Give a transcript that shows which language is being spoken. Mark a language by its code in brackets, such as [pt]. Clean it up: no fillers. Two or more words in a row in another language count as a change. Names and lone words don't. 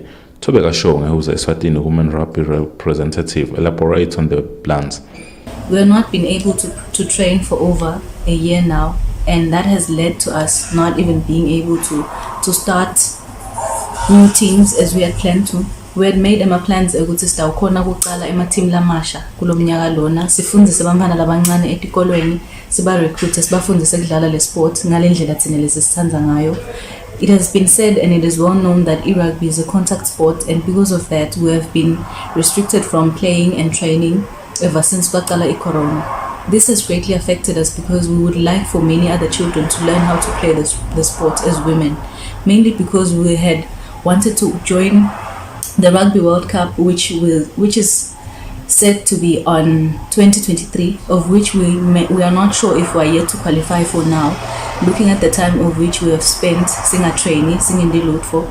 [en] Tobeka Shonga, who's the Eswatini Women Rugby representative, elaborates on the plans. We have not been able to train for over a year now, and that has led to us not even being able to start new teams as we had planned to. We had made plans [ss] ukuthi sitawukhona ukuqala team lamasha kulo mnyaka lona, sifundise abantwana labancane etikolweni, siba recruit, sibafundise ukudlala le sport ngale ndlela thina lesisithandza ngayo. [en] It has been said and it is well known that rugby is a contact sport, and because of that we have been restricted from playing and training ever since kwaqala corona. This has greatly affected us because we would like for many other children to learn how to play the sport as women, mainly because we had wanted to join the Rugby World Cup, which is set to be on 2023, of which we are not sure if we are yet to qualify for now, looking at the time of which we have spent singing training, singing the load for.